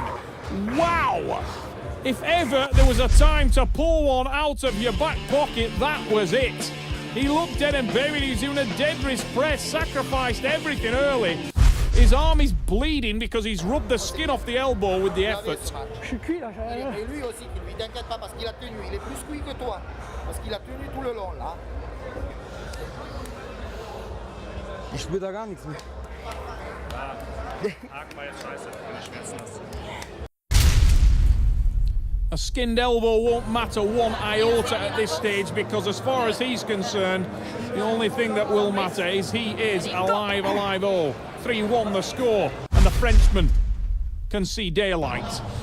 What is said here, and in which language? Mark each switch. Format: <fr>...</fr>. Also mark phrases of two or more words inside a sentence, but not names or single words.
<en>Wow! If ever there was a time to pull one out of your back pocket, that was it. He looked dead and buried. He was doing a dead wrist press, sacrificed everything early. His arm is bleeding because he's rubbed the skin off the elbow with the effort.</en> <fr>Je suis cuit là. Et lui aussi, lui t'inquiète pas parce qu'il a tenu. Il est plus cuit que toi parce qu'il a tenu tout le long là.</fr> <de>Ich spüre da gar nichts mehr.</de> <en>A skinned elbow won't matter one iota at this stage, because as far as he's concerned, the only thing that will matter is he is alive. Oh, 3-1 the score, and the Frenchman can see daylight.</en>